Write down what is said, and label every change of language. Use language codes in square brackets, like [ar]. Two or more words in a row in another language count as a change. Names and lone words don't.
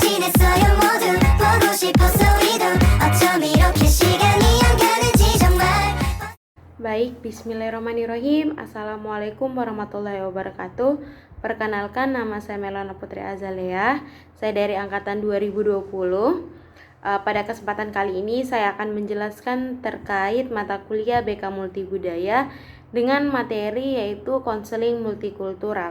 [ko] 있어요 모두 보고 싶었어 우리도 어쩜 이렇게 시간이 안 가는지 정말. [ar] Baik, بسم الله الرحمن الرحيم. السلام عليكم ورحمة الله وبركاته. [id] Perkenalkan, nama saya Melana Putri Azalea. Saya dari angkatan 2020. Pada kesempatan kali ini saya akan menjelaskan terkait mata kuliah BK Multibudaya dengan materi yaitu konseling multikultural.